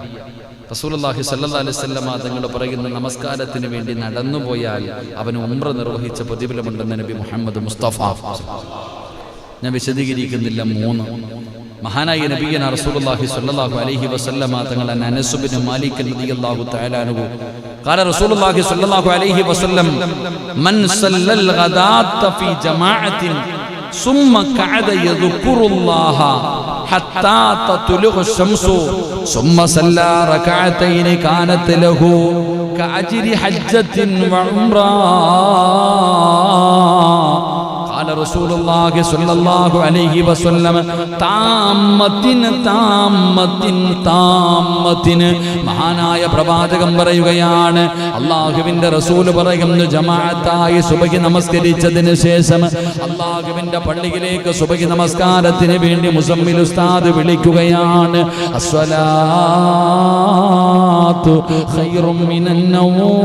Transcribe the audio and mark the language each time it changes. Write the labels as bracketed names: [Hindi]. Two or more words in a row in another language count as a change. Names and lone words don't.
[Arabic] رسول الله صلى الله عليه وسلم [Malayalam] തങ്ങൾ പറയുന്ന, നമസ്കാരത്തിന് വേണ്ടി നടന്നുപോയാൽ അവന് ഉംറ നിർവഹിച്ച പ്രതിഫലമുണ്ടെന്ന് നബി മുഹമ്മദ് മുസ്തഫ. ഞാൻ വിശദീകരിക്കുന്നില്ല. 3 മഹാനായ നബിയന [Arabic] رسول الله صلى الله عليه وسلم തങ്ങൾ അനസ് ഇബ്നു മാലിക് رضي الله تعالى عنه قال رسول الله صلى الله عليه وسلم من صلى الغداة في جماعة ثم قعد يذكر الله حتى تطلع الشمس ثم صلى ركعتين كانت له كأجر حجة وعمرة. قال رسول الله صلى الله عليه وسلم [Malayalam] താമത്തിന് മഹാനായ പ്രവാചകൻ പറയുകയാണ്, അള്ളാഹുവിന്റെ റസൂൽ പറയുന്നു, ജമാഅത്തായി സുബഹി നമസ്കരിച്ചതിന് ശേഷം അള്ളാഹുവിന്റെ പള്ളിയിലേക്ക് സുബഹി നമസ്കാരത്തിന് വേണ്ടി മുസമ്മിൽ ഉസ്താദ് വിളിക്കുകയാണ്, [Arabic] الصلاة خير من النوم.